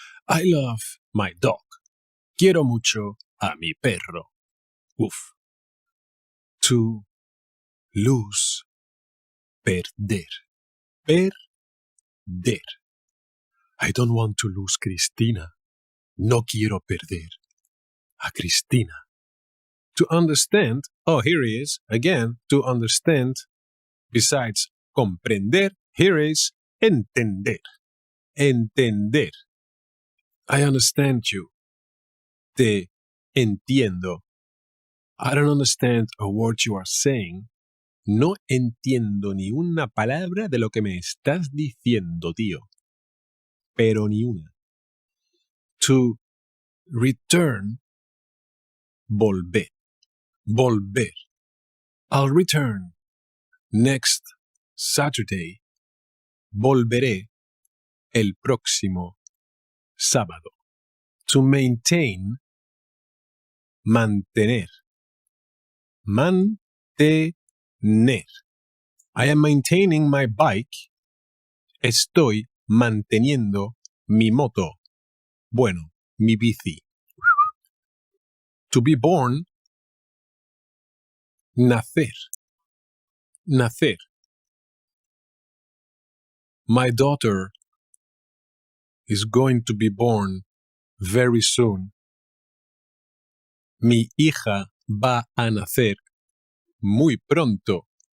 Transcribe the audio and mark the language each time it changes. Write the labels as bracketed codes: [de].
[en] I love my dog. [es] Quiero mucho a mi perro. Uf. [en] To lose. Perder. [es] Perder. [en] I don't want to lose Cristina. [es] No quiero perder a Cristina. [en] To understand, oh, here he is, again, to understand, besides comprender, here is entender. Entender. I understand you. [es] Te entiendo. [en] I don't understand a word you are saying. [es] No entiendo ni una palabra de lo que me estás diciendo, tío. Pero ni una. [en] To return. [es] Volver. Volver. [en] I'll return next Saturday. [es] Volveré el próximo sábado. [en] To maintain. [es] Mantener. Mantener. [en] I am maintaining my bike. [es] Estoy manteniendo mi moto. Bueno, mi bici. [en] To be born. [es] Nacer. Nacer. [en] My daughter is going to be born very soon. [es] Mi hija va a nacer muy pronto.